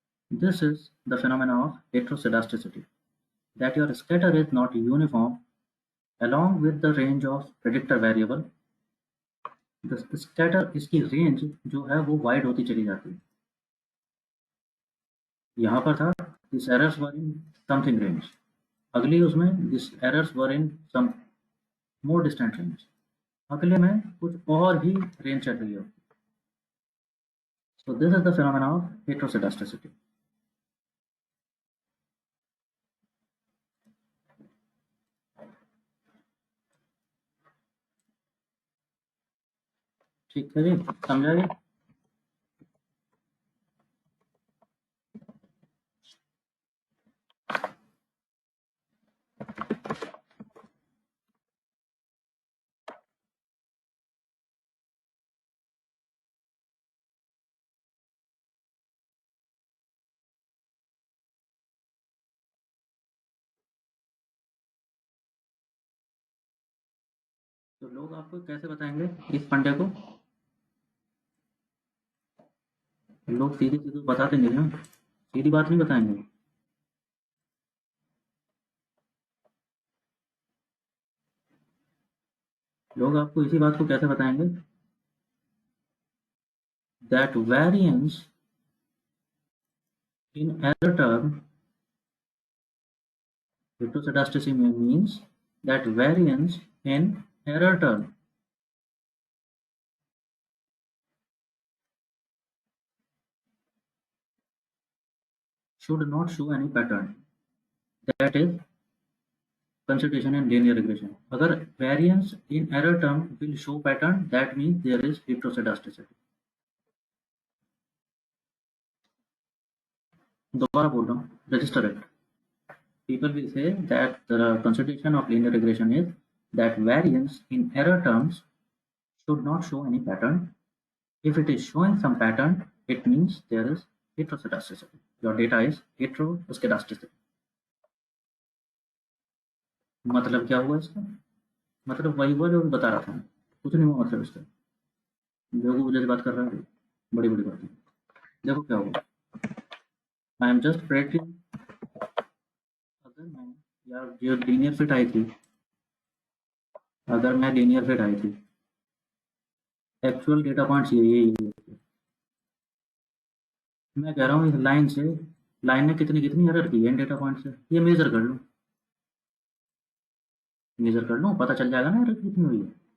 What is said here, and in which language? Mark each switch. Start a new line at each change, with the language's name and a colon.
English: This is the phenomenon of heteroscedasticity, that your scatter is not uniform along with the range of predictor variable. The scatter,
Hindi: इसकी range जो है वो wide होती चली जाती है। यहाँ पर था
English: this errors were in something range,
Hindi: अगली उसमें
English: this errors were in some more distant range,
Hindi: अगले में कुछ और ही रेंज चल रही है।
English: So this is the phenomenon of heteroscedasticity.
Hindi: ठीक है जी, समझा जी? तो लोग आपको कैसे बताएंगे इस फंडे को? लोग सीधे सीधे बता देंगे ना, सीधी बात नहीं बताएंगे। लोग आपको इसी बात को कैसे बताएंगे?
English: That variance in error term, heteroscedasticity means that variance in error term should not show any pattern. That is consideration in linear regression.
Hindi: अगर
English: variance in error term will show pattern, that means there is heteroscedasticity.
Hindi: दोबारा बोल रहा हूँ,
English: register it. People will say that the consideration of linear regression is that variance in error terms should not show any pattern. If it is showing some pattern, it means there is heteroscedasticity. Your data is heteroscedasticity.
Hindi: मतलब क्या हुआ इसका? मतलब वही हुआ जो बता रहा था, कुछ नहीं हुआ मतलब इसका। बेवकूफ जैसे बात कर रहा है, बड़ी बड़ी बातें। देखो क्या हुआ,
English: I am just predicting.
Hindi: अगर मैं, यार जो लीनियर फिट आई थी, अगर मैं लीनियर फिट आई थी, एक्चुअल डेटा पॉइंट्स ये मैं कह रहा हूँ, इस लाइन से, लाइन ने कितनी कितनी एरर की है इन डेटा पॉइंट से, ये मेजर कर लूँ, मेजर कर लूँ, पता चल जाएगा ना एरर कितनी हुई है।